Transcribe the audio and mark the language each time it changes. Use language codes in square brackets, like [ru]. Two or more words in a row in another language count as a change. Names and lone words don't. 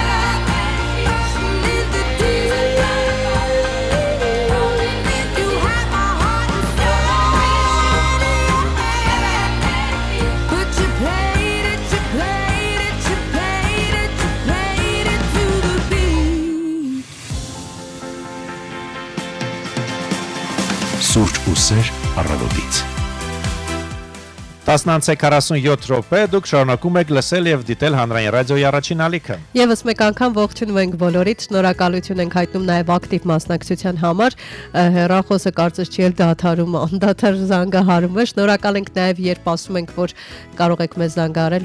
[en] In the deep, you have my heart inside, but you played it to the beat. [hy] Սուրճ ու սեր առավոտից։ 10:47 րոպե դուք շարունակում եք լսել եւ դիտել հանրային ռադիոյի առաջին ալիքը։ Եվս մեկ անգամ ողջունում ենք բոլորիդ, շնորհակալություն ենք հայտնում նաև ակտիվ մասնակցության համար։ Հեռախոսը կարծես չի էլ դադարում, անդադար զանգահարում է։ Շնորհակալ ենք նաև, երբ ասում ենք, որ կարող եք մեզ զանգահարել,